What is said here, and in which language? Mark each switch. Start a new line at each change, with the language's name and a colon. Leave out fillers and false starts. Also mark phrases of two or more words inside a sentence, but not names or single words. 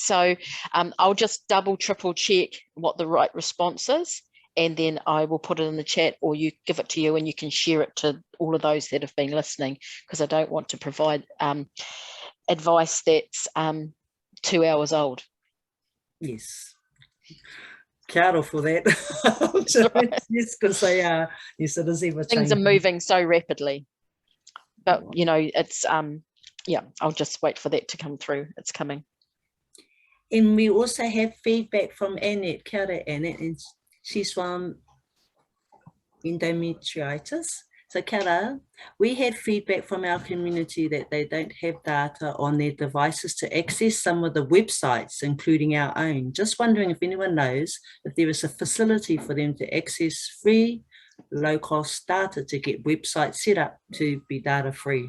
English: So I'll just triple check what the right response is, and then I will put it in the chat, or you give it to you and you can share it to all of those that have been listening, because I don't want to provide advice that's 2 hours old. Yes.
Māori: Kia ora
English: for that. Yes, because they are, yes, it is ever changing. Things are moving so rapidly. But, you know, it's, yeah, I'll just wait for that to come through. It's coming. And we also have feedback from Annette.
Māori: Kia ora, Annette,
English: and she's from endometritis. So
Māori: kia ora,
English: we had feedback from our community that they don't have data on their devices to access some of the websites, including our own. Just wondering if anyone knows if there is a facility for them to access free, low-cost data to get websites set up to be data-free.